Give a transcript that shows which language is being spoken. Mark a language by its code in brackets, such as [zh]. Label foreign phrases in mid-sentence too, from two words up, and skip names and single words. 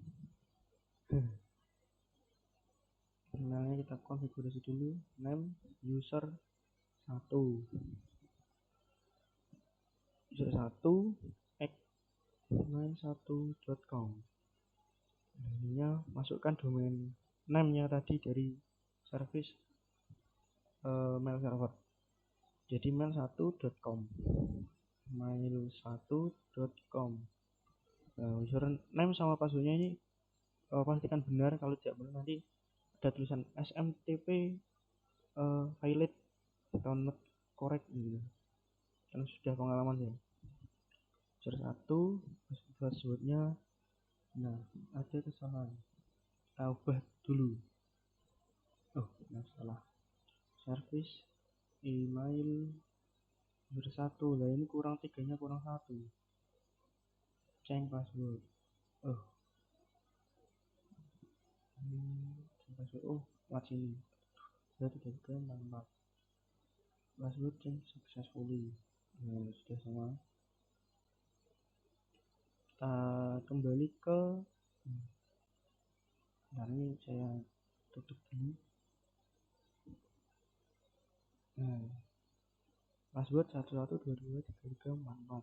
[id] Emailnya kita konfigurasi dulu, [en] name user [id] 1 mail1.com. Ininya masukkan [en] domain name [id] nya tadi dari [en] service mail server, [id] jadi mail1.com. mail1.com. Nah, username sama passwordnya ini pastikan benar. Kalau tidak benar nanti ada tulisan SMTP valid atau [en] not correct [id] gitu. Karena sudah pengalaman ya. User 1, passwordnya Nah, ada kesalahan. Kita ubah dulu. Oh, salah. Service email bersatu. Lah ini kurang 3-nya kurang 1. [en] Change password. Oh, change password. Oh, [id] lewat sini. [en] 3 3 4 password change successfully. [id] Nah, sudah semua. Kita kembali ke nah ini saya tutup dulu. Nah, password 11223344.